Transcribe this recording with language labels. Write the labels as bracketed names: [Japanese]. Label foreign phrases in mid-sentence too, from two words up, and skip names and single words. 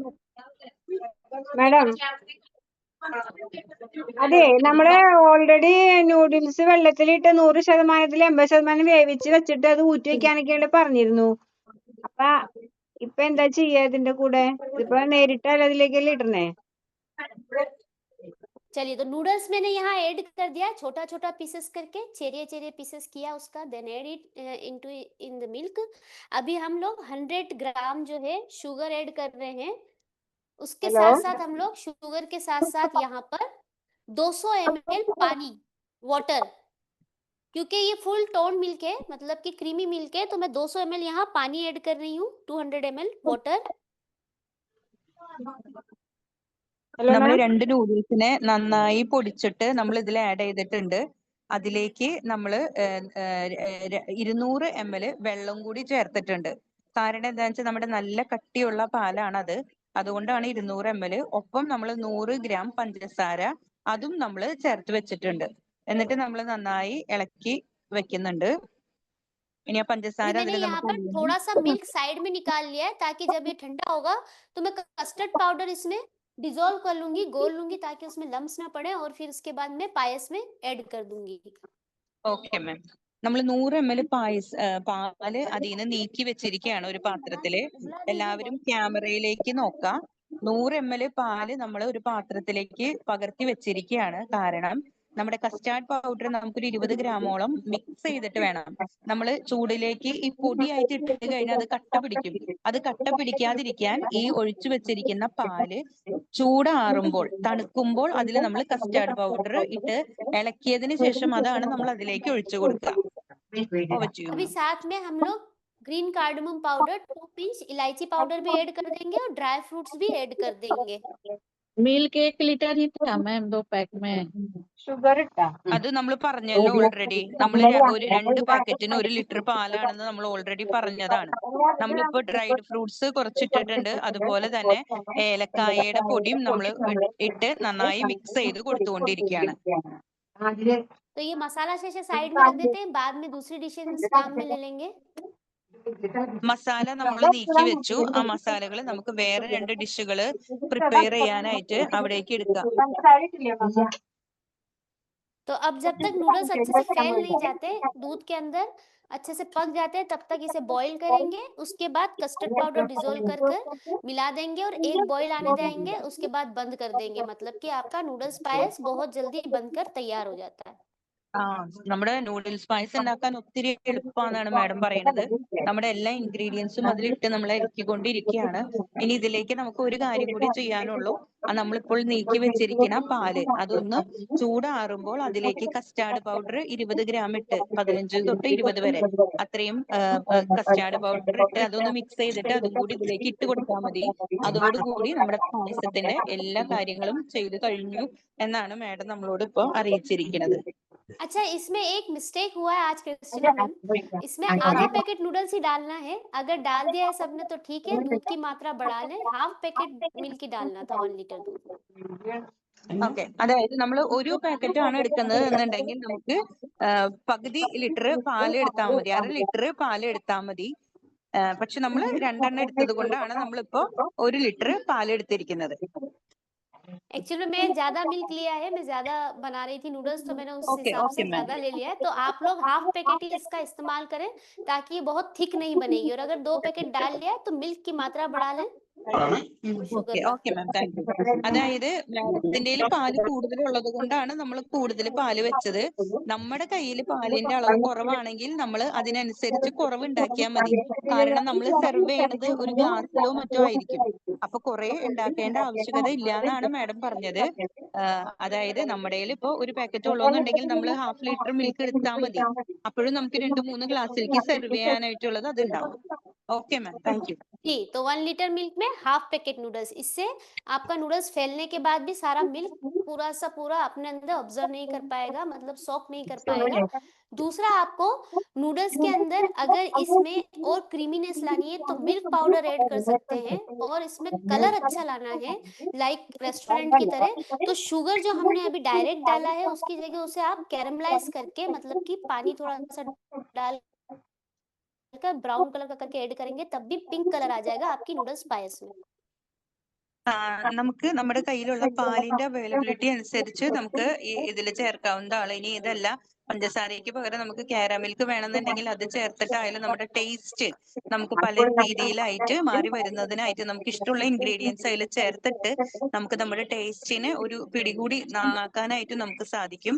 [Malayalam] മാഡം അതെ, നമ്മള് ഓൾറെഡി നൂഡിൽസ് വെള്ളത്തിലിട്ട് 100% 80% വേവിച്ച് വെച്ചിട്ട് അത് ഊറ്റി വെക്കാനൊക്കെയാണ് പറഞ്ഞിരുന്നു. അപ്പൊ ഇപ്പൊ എന്താ ചെയ്യാ ഇതിന്റെ കൂടെ? ഇതിപ്പോ നേരിട്ടല്ല അതിലേക്കല്ലേ ഇടണേ? [Hindi] चलिए, तो नूडल्स मैंने यहाँ ऐड कर दिया छोटा छोटा पीसेस करके, चेरिए चेरिए पीसेस किया उसका, [English] then add it into in the milk. [Hindi] अभी हम लोग 100 ग्राम जो है शुगर ऐड कर रहे हैं। उसके हेलो? साथ साथ हम लोग शुगर के साथ साथ यहाँ पर 200 ml पानी, वाटर, क्योंकि ये [English] full tone milk [Hindi] है, मतलब कि [English] creamy milk [Hindi] है, तो मैं 200 ml यहाँ पानी ऐड कर रही हूँ, 200 ml वाटर। [Malayalam] ഹലോ നമ്മൾ മാം? 2 നൂഡിൽസിനെ നന്നായി പൊടിച്ചിട്ട് നമ്മൾ ഇതിൽ ആഡ് ചെയ്തിട്ടുണ്ട്. അതിലേക്ക് നമ്മൾ 200 ml വെള്ളം കൂടി ചേർത്തിട്ടുണ്ട്. കാരണം എന്താണെന്ന് വെച്ചാൽ നമ്മുടെ നല്ല കട്ടിയുള്ള പാലാണത്, അതുകൊണ്ടാണ് 200 ml. ഒപ്പം നമ്മൾ 100 ഗ്രാം പഞ്ചസാര അതും നമ്മൾ ചേർത്ത് വെച്ചിട്ടുണ്ട്. എന്നിട്ട് നമ്മൾ നന്നായി ഇളക്കി വെക്കുന്നുണ്ട്. ഇനി ആ [Hindi] अभी [Malayalam] പഞ്ചസാര [Hindi] मैंने [Malayalam] അതിൽ [Hindi] यहाँ [Malayalam] നമുക്ക് [Hindi] पर थोड़ा सा मिल्क साइड में निकाल लिया है, ताकि जब ये ठंडा होगा तो मैं [English] custard powder [Hindi] इसमें डिजोल्व कर लूंगी, घोल लूंगी, ताकि उसमें लम्स ना पड़े, और फिर उसके बाद मैं पायस में ऐड कर दूंगी। [English] okay ma'am. [Malayalam] നമ്മൾ 100 ml പാല് അതിൽ നിന്ന് നീക്കി വെച്ചിരിക്കുകയാണ് ഒരു പാത്രത്തില്. എല്ലാവരും ക്യാമറയിലേക്ക് നോക്കാം. 100 ml പാല് നമ്മൾ ഒരു പാത്രത്തിലേക്ക് പകർത്തി വെച്ചിരിക്കുകയാണ്. കാരണം നമ്മുടെ [English] custard powder [Malayalam] നമുക്കൊരു 20 ഗ്രാമോളം മിക്സ് ചെയ്തിട്ട് വേണം. നമ്മൾ ചൂടിലേക്ക് ഈ പൊടിയായിട്ട് ഇട്ട് കഴിഞ്ഞാൽ അത് കട്ട പിടിക്കും. അത് കട്ട പിടിക്കാതിരിക്കാൻ ഈ ഒഴിച്ചു വെച്ചിരിക്കുന്ന പാല് ചൂടാറുമ്പോൾ തണുക്കുമ്പോൾ അതിൽ നമ്മൾ [English] custard powder [Malayalam] ഇട്ട് ഇളക്കിയതിന് ശേഷം അതാണ് നമ്മൾ അതിലേക്ക് ഒഴിച്ചു കൊടുക്കുക. [Hindi] अभी साथ में हम लोग [English] green cardamom powder [Hindi] 2 पिंच, इलायची पाउडर भी ऐड कर देंगे और [English] dry fruits [Hindi] भी ऐड कर देंगे। मिल्क 1 लीटर ही था मैम 2 पैक में। [Malayalam] ഷുഗർ ഇട്ടാ? അത് നമ്മൾ പറഞ്ഞല്ലോ ഓൾറെഡി. നമ്മൾ ഒരു 2 പാക്കറ്റിന് 1 ലിറ്റർ പാലാണെന്ന് നമ്മൾ ഓൾറെഡി പറഞ്ഞതാണ്. നമ്മളിപ്പോ [English] dried fruits [Malayalam] കുറച്ചിട്ടിട്ടുണ്ട്. അതുപോലെ തന്നെ ഏലക്കായയുടെ പൊടിയും നമ്മൾ ഇട്ട് നന്നായി മിക്സ് ചെയ്ത് കൊടുത്തുകൊണ്ടിരിക്കുകയാണ്. [Hindi] तो ये मसाला शेषे साइड में रख देते हैं, बाद में दूसरी डिशेस काम में ले लेंगे। [Malayalam] മസാല നമ്മൾ നീക്കി വെച്ചു. ആ മസാലകൾ നമുക്ക് വേറെ 2 ഡിഷുകൾ പ്രിപ്പയർ ചെയ്യാനായിട്ട് അവിടേക്ക് എടുക്കാം. [Hindi] तो अब जब तक नूडल्स अच्छे से फैल नहीं जाते, दूध के अंदर अच्छे से पक जाते हैं, तब तक इसे बॉईल करेंगे। उसके बाद [English] custard powder [Hindi] डिजोल्व कर कर मिला देंगे और एक बॉईल आने देंगे, उसके बाद बंद कर देंगे। मतलब कि आपका नूडल्स पायस बहुत जल्दी बनकर तैयार हो जाता है। [Malayalam] ആ നമ്മുടെ നൂഡിൽസ് പായസം ഉണ്ടാക്കാൻ ഒത്തിരി എളുപ്പമാണെന്നാണ് മാഡം പറയുന്നത്. നമ്മുടെ എല്ലാ ഇൻഗ്രീഡിയൻസും അതിലിട്ട് നമ്മൾ ഇറക്കിക്കൊണ്ടിരിക്കുകയാണ്. ഇനി ഇതിലേക്ക് നമുക്ക് ഒരു കാര്യം കൂടി ചെയ്യാനുള്ളൂ. നമ്മളിപ്പോൾ നീക്കി വെച്ചിരിക്കുന്ന പാല് അതൊന്ന് ചൂടാറുമ്പോൾ അതിലേക്ക് [English] custard powder [Malayalam] 20 ഗ്രാം ഇട്ട് 15 തൊട്ട് 20 വരെ അത്രയും [English] custard powder [Malayalam] ഇട്ട് അതൊന്ന് മിക്സ് ചെയ്തിട്ട് അതും കൂടി ഇതിലേക്ക് ഇട്ട് കൊടുത്താൽ മതി. അതോടുകൂടി നമ്മുടെ പായസത്തിന്റെ എല്ലാ കാര്യങ്ങളും ചെയ്തു കഴിഞ്ഞു എന്നാണ് മാഡം നമ്മളോട് ഇപ്പൊ അറിയിച്ചിരിക്കുന്നത്. [Hindi] अच्छा, इसमें एक मिस्टेक हुआ है आज क्रिस्टीना मैम, इसमें आधा पैकेट नूडल्स ही डालना है। अगर डाल दिया है सबने तो ठीक है, दूध की मात्रा बढ़ा लें, [English] half packet milk [Hindi] ही डालना था 1 लीटर दूध। [Malayalam] ഓക്കെ, അതായത് നമ്മൾ ഒരു പാക്കറ്റ് ആണ് എടുക്കുന്നത് എന്നുണ്ടെങ്കിൽ നമുക്ക് പകുതി ലിറ്റർ പാല് എടുത്താൽ മതി, 1/2 ലിറ്റർ പാല് എടുത്താൽ മതി. പക്ഷെ നമ്മൾ 2 എണ്ണം എടുത്തത് കൊണ്ടാണ് നമ്മളിപ്പോ 1 ലിറ്റർ പാല് എടുത്തിരിക്കുന്നത്. [Hindi] एक्चुअली मैं ज्यादा मिल्क लिया है, मैं ज्यादा बना रही थी नूडल्स, तो मैंने उस ओके, हिसाब ओके से मैम। ज्यादा ले लिया है। तो आप लोग [English] half packet [Hindi] ही इसका इस्तेमाल करें, ताकि ये बहुत थिक नहीं बनेगी। और अगर 2 पैकेट डाल लिया तो मिल्क की मात्रा बढ़ा लें। शुगर [Malayalam] ഓക്കെ [Hindi] का [English] okay ma'am, thank you. [Malayalam] അതായത് മാഡത്തിന്റെ പാല് കൂടുതലുള്ളത് കൊണ്ടാണ് നമ്മൾ കൂടുതൽ പാല് വെച്ചത്. നമ്മുടെ കയ്യിൽ പാലിന്റെ അളവ് കുറവാണെങ്കിൽ നമ്മൾ അതിനനുസരിച്ച് കുറവ് ഉണ്ടാക്കിയാൽ മതി. കാരണം നമ്മൾ സെർവ് ചെയ്യണത് ഒരു ഗ്ലാസ്സിലോ മറ്റോ ആയിരിക്കും. അപ്പൊ കുറെ ഉണ്ടാക്കേണ്ട ആവശ്യകത ഇല്ല എന്നാണ് മാഡം പറഞ്ഞത്. അതായത് നമ്മുടെ കയ്യിൽ ഇപ്പൊ ഒരു പാക്കറ്റ് ഉള്ളൂന്നുണ്ടെങ്കിൽ നമ്മൾ [English] half litre milk [Malayalam] എടുത്താൽ മതി. അപ്പോഴും നമുക്ക് 2-3 ഗ്ലാസ്സിലേക്ക് സെർവ് ചെയ്യാനായിട്ടുള്ളത് അത് ഉണ്ടാവും. [English] okay ma'am, thank you. [Hindi] जी, तो 1 लीटर मिल्क में [English] half packet [Hindi] नूडल्स, इससे आपका नूडल्स फैलने के बाद भी सारा मिल्क पूरा अपने अंदर ऑब्जर्व नहीं कर पाएगा, मतलब सॉक नहीं कर पाएगा। दूसरा, आपको नूडल्स के अंदर अगर इसमें और क्रीमीनेस लानी है तो [English] milk powder [Hindi] ऐड कर सकते हैं, और इसमें कलर अच्छा लाना है [English] like restaurant [Hindi] की तरह, तो शुगर जो हमने अभी डायरेक्ट डाला है उसकी जगह उसे आप कैरमलाइज करके, मतलब कि पानी थोड़ा सा डाल कर [English] brown colour [Hindi] का करके ऐड करेंगे, तब भी [English] pink colour [Hindi] आ जाएगा आपकी नूडल्स पायस में। [Malayalam] നമുക്ക് നമ്മുടെ കയ്യിലുള്ള പാലിന്റെ അവൈലബിലിറ്റി അനുസരിച്ച് നമുക്ക് ഇതിൽ ചേർക്കാവുന്നതാണ്. ഇനി ഇതല്ല, പഞ്ചസാരയ്ക്ക് പകരം നമുക്ക് കാരമിൽക്ക് വേണമെന്നുണ്ടെങ്കിൽ അത് ചേർത്തിട്ടായാലും നമ്മുടെ ടേസ്റ്റ് നമുക്ക് പല രീതിയിലായിട്ട് മാറി വരുന്നതിനായിട്ട് നമുക്ക് ഇഷ്ടമുള്ള ഇൻഗ്രീഡിയൻസ് അതിൽ ചേർത്തിട്ട് നമുക്ക് നമ്മുടെ ടേസ്റ്റിനെ ഒരു പിടികൂടി നന്നാക്കാനായിട്ട് നമുക്ക് സാധിക്കും.